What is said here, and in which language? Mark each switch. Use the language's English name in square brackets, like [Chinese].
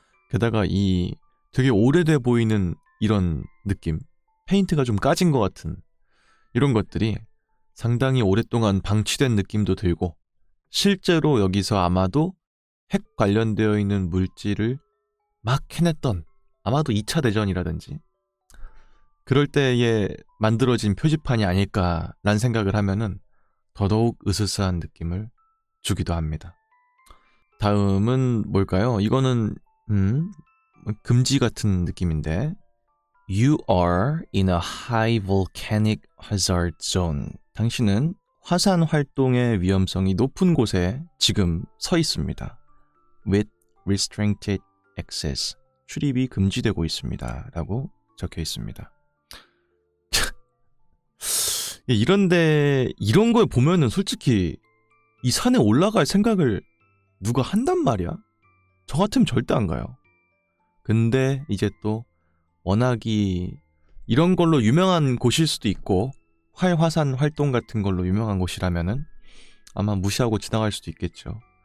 [Korean] 게다가 이 되게 오래돼 보이는 이런 느낌, 페인트가 좀 까진 것 같은 이런 것들이 상당히 오랫동안 방치된 느낌도 들고, 실제로 여기서 아마도 핵 관련되어 있는 물질을 막 해냈던, 아마도 2차 대전이라든지 그럴 때에 만들어진 표지판이 아닐까라는 생각을 하면은 더더욱 으스스한 느낌을 주기도 합니다. 다음은 뭘까요? 이거는 금지 같은 느낌인데, [English] You are in a high volcanic hazard zone. [Korean] 당신은 화산 활동의 위험성이 높은 곳에 지금 서 있습니다. [English] With restricted access. [Korean] 출입이 금지되고 있습니다. 라고 적혀 있습니다. 이런데 이런 걸 보면은 솔직히 이 산에 올라갈 생각을 누가 한단 말이야? 저 같으면 절대 안 가요. 근데 이제 또 워낙이 이런 걸로 유명한 곳일 수도 있고 활화산 활동 같은 걸로 유명한 곳이라면은 아마 무시하고 지나갈 수도 있겠죠.